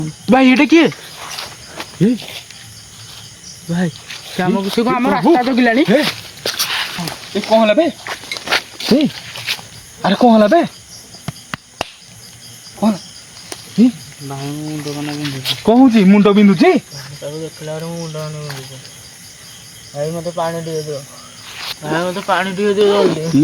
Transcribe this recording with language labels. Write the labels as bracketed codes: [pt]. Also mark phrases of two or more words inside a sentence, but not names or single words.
[bn] ভাই এটা কি ভাই সে আমার রাস্তা ঢুকিলানি [or] କଣ ହେଲା ବେ ଆରେ କଣ ହେଲା ବେ କଣ ଭାଇ ମୁଣ୍ଡ କନା ବିନ୍ଧୁଛି କଣ ହଉଛି ମୁଣ୍ଡ ବିନ୍ଧୁଛି ତାକୁ ଦେଖିଲା ପରେ ମୁଣ୍ଡ କନା ବିନ୍ଧୁଛି ଭାଇ ମତେ ପାଣି ଟିକେ ଦିଅ ଭାଇ ମତେ ପାଣି ଟିକେ ଦିଅ ଜଲ୍ଦି